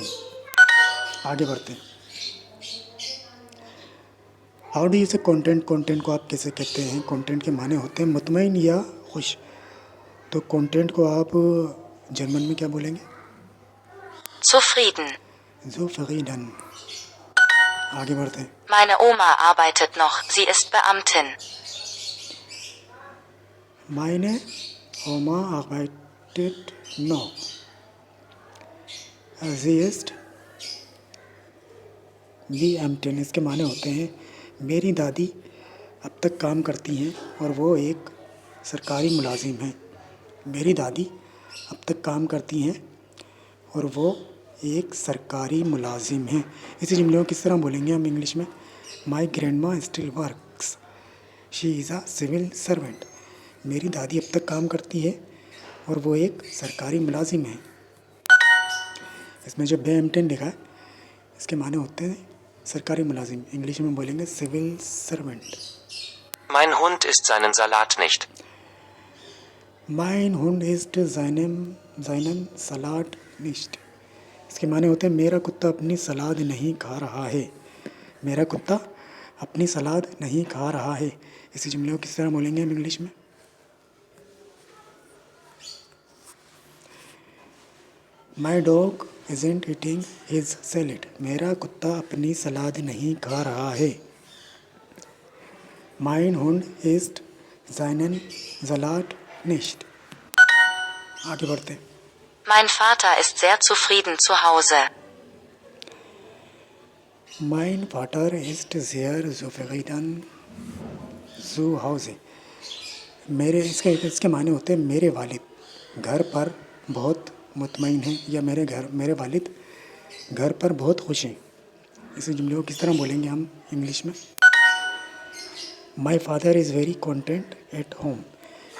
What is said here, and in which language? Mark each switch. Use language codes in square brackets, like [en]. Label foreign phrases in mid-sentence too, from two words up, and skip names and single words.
[ur] آگے بڑھتے ہیں. [en] How do you say content? [ur] کانٹینٹ کو آپ کیسے کہتے ہیں؟ کانٹینٹ کے معنی ہوتے ہیں مطمئن یا خوش. تو کانٹینٹ کو آپ جرمن میں کیا بولیں گے? [de] Zufrieden. [ur] زوفیویڈن۔ آگے بڑھتے ہیں. [de] Meine Oma arbeitet noch, sie ist Beamtin. Meine Oma arbeitet noch, sie ist Beamtin। [ur] اس کے معنی ہوتے ہیں میری دادی اب تک کام کرتی ہیں اور وہ ایک سرکاری ملازم ہیں. میری دادی اب تک کام کرتی ہیں اور وہ ایک سرکاری ملازم ہیں. اسی جملے کو کس طرح بولیں گے ہم انگلش میں? [en] My grandma still works, she is a civil servant. [ur] میری دادی اب تک کام کرتی ہے اور وہ ایک سرکاری ملازم ہے. اس میں جو بےایمپٹین لکھا ہے اس کے معنی ہوتے ہیں سرکاری ملازم. انگلش میں بولیں گے [en] civil servant. [de] Mein Hund isst seinen Salat nicht. Mein Hund isst seinen Salat nicht। [ur] اس کے معنی ہوتے ہیں میرا کتا اپنی سلاد نہیں کھا رہا ہے. میرا کتا اپنی سلاد نہیں کھا رہا ہے. اسی جملے کو کس طرح بولیں گے ہم انگلش میں? [en] My dog isn't eating his salad। [ur] میرا کتا اپنی سلاد نہیں کھا رہا ہے. [de] Mein Hund isst seinen Salat nicht। [ur] آگے بڑھتے ہیں. [de] Mein Vater ist sehr zufrieden zu Hause. Mein Vater ist sehr zufrieden zu Hause। [ur] اس کے معنی ہوتے ہیں میرے والد گھر پر بہت مطمئن ہیں یا میرے والد گھر پر بہت خوش ہیں. اسی جملے کو کس طرح بولیں گے ہم انگلش میں? [en] My father is very content at home.